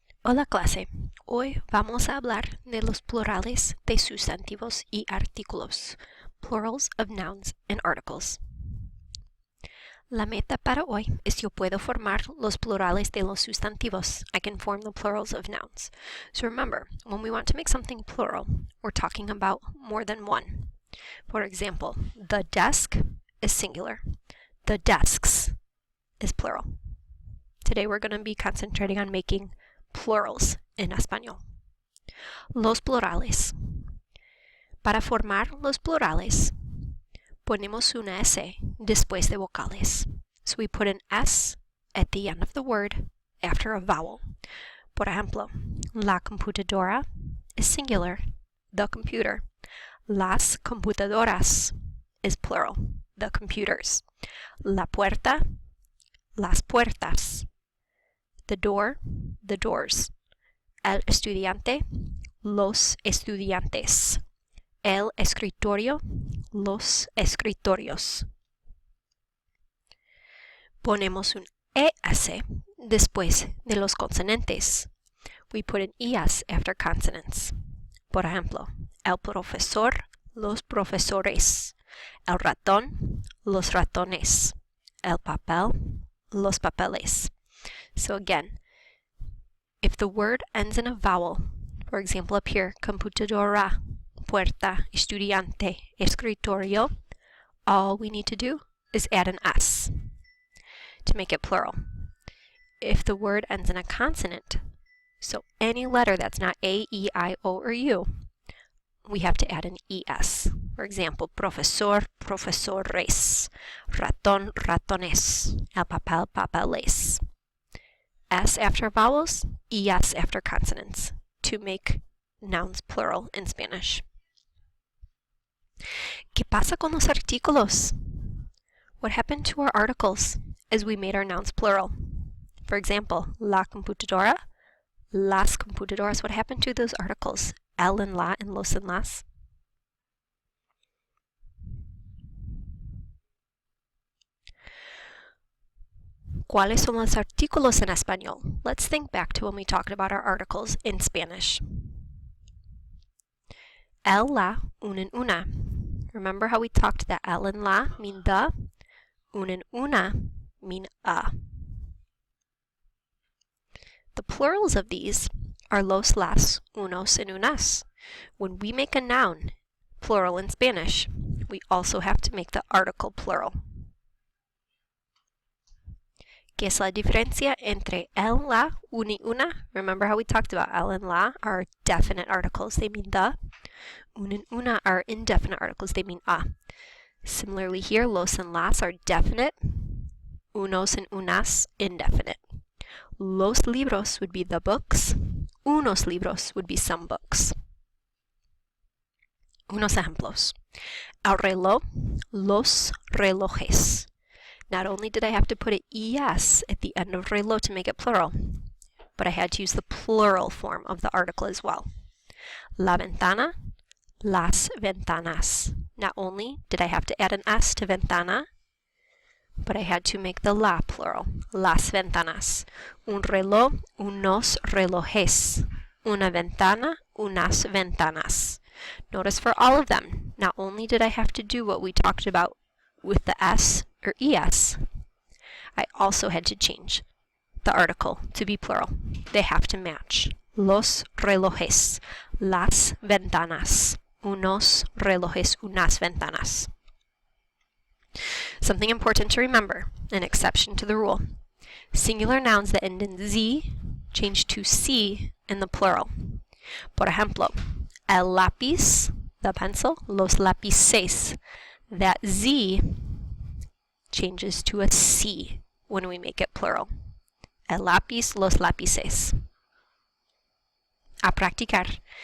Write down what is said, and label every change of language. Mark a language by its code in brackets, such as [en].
[es] Hola clase, hoy vamos a hablar de los plurales de sustantivos y artículos, [en] plurals of nouns and articles. [es] La meta para hoy es yo puedo formar los plurales de los sustantivos. [en] I can form the plurals of nouns. So remember, when we want to make something plural, we're talking about more than one. For example, the desk is singular. The desks is plural. Today we're going to be concentrating on making plurals [es] en español. Los plurales. Para formar los plurales, ponemos una S después de vocales. [en] So we put an S at the end of the word after a vowel. [es] Por ejemplo, la computadora [en] is singular, the computer. [es] Las computadoras [en] is plural, the computers. [es] La puerta, las puertas. [en] The door, the doors. [es] El estudiante, los estudiantes. El escritorio, los escritorios. Ponemos un ES después de los consonantes. [en] We put an ES after consonants. [es] Por ejemplo, el profesor, los profesores. El ratón, los ratones. El papel, los papeles. [en] So again, if the word ends in a vowel, for example up here, computadora, puerta, estudiante, escritorio, all we need to do is add an S to make it plural. If the word ends in a consonant, so any letter that's not A, E, I, O, or U, we have to add an ES. For example, profesor, profesores, ratón, ratones, el papel, papeles. S after vowels, ES after consonants to make nouns plural in Spanish. [es] ¿Qué pasa con los artículos? [en] What happened to our articles as we made our nouns plural? For example, la computadora, las computadoras. What happened to those articles? El and la and los and las. [es] ¿Cuáles son los artículos en español? [en] Let's think back to when we talked about our articles in Spanish. El, la, un and una. Remember how we talked that el and la mean the, un and una mean a. The plurals of these are los, las, unos, and unas. When we make a noun plural in Spanish, we also have to make the article plural. [es] ¿Qué es la diferencia entre el, la, un y una? [en] Remember how we talked about el and la are definite articles, they mean the. Un and una are indefinite articles, they mean a. Similarly here, los and las are definite, unos and unas indefinite. Los libros would be the books, unos libros would be some books. [es] Unos ejemplos. El reloj, los relojes. [en] Not only did I have to put an ES at the end of reloj to make it plural, but I had to use the plural form of the article as well. [es] La ventana, las ventanas. [en] Not only did I have to add an S to ventana, but I had to make the la plural, las ventanas. [es] Un reloj, unos relojes. Una ventana, unas ventanas. [en] Notice for all of them, not only did I have to do what we talked about with the S or ES, I also had to change the article to be plural. They have to match. [es] Los relojes, las ventanas, unos relojes, unas ventanas. [en] Something important to remember, an exception to the rule. Singular nouns that end in Z change to C in the plural. [es] Por ejemplo, el lápiz, [en] the pencil, [es] los lápices. [en] That Z changes to a C when we make it plural. [es] El lápiz, los lápices. A practicar.